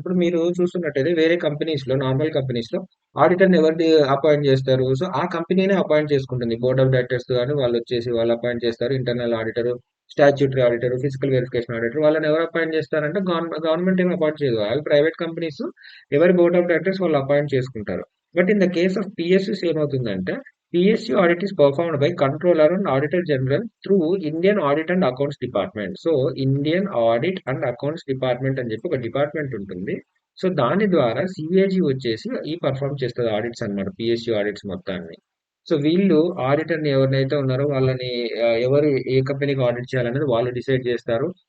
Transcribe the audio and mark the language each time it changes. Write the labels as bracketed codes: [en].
[te] ఇప్పుడు మీరు చూస్తున్నట్టయితే వేరే కంపెనీస్ లో, నార్మల్ కంపెనీస్ లో ఆడిటర్ ఎవరిని అపాయింట్ చేస్తారు? సో ఆ కంపెనీనే అపాయింట్ చేసుకుంటుంది. బోర్డ్ ఆఫ్ డైరెక్టర్స్ కానీ వాళ్ళు వచ్చేసి వాళ్ళు అపాయింట్ చేస్తారు. Internal auditor, statutory auditor, physical verification auditor, వాళ్ళని ఎవరు అపాయింట్ చేస్తారంటే గవర్నమెంట్ ఏమి అపాయింట్ చేయదు. అవి ప్రైవేట్ కంపెనీస్ ఎవరి బోర్డ్ ఆఫ్ డైరెక్టర్స్ వాళ్ళు అపాయింట్ చేసుకుంటారు. [en] but in the case of PSUs [te] ఏమవుతుందంటే [en] PSU audit is performed by Controller and Auditor General through Indian Audit and Accounts Department. [te] So Indian audit and accounts department అని చెప్పి ఒక department ఉంటుంది. So దాని ద్వారా CAG వచ్చేసి ఈ పర్ఫామ్ చేస్తుంది ఆడిట్స్ అన్నమాట, పిఎస్యు ఆడిట్స్ మొత్తాన్ని. సో వీళ్ళు ఆడిటర్ని ఎవరినైతే ఉన్నారో వాళ్ళని ఎవరు ఏ కంపెనీకి ఆడిట్ చేయాలనేది వాళ్ళు డిసైడ్ చేస్తారు.